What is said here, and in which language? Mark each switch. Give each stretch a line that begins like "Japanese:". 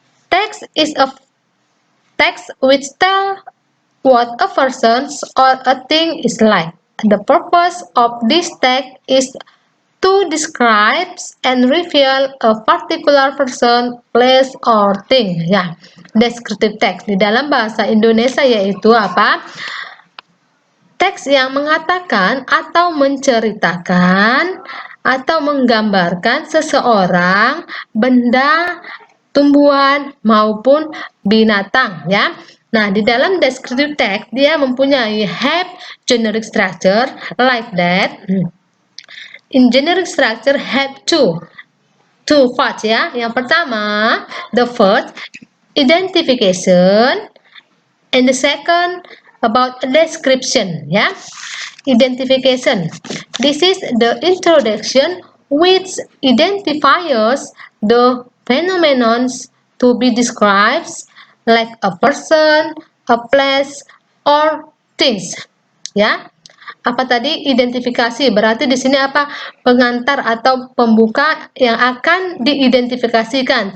English: Text is a text which tell what a person or a thing is like. The purpose of this text is to describe and reveal a particular person, place, or thing.
Indonesian: Ya, descriptive text di dalam bahasa Indonesia yaitu apa? Teks yang mengatakan atau menceritakan atau menggambarkan seseorang, benda, tumbuhan maupun binatang ya. Nah, di dalam
English: descriptive text
Indonesian: dia mempunyai
English: have generic structure like that. In generic structure have two parts ya.
Indonesian: Yang pertama,
English: the first identification and the second about description ya. Identification, this is the introduction which identifies the phenomenon to be described like a person, a place, or things ya.
Indonesian: Apa tadi identifikasi? Berarti di sini apa? Pengantar atau pembuka yang akan diidentifikasikan.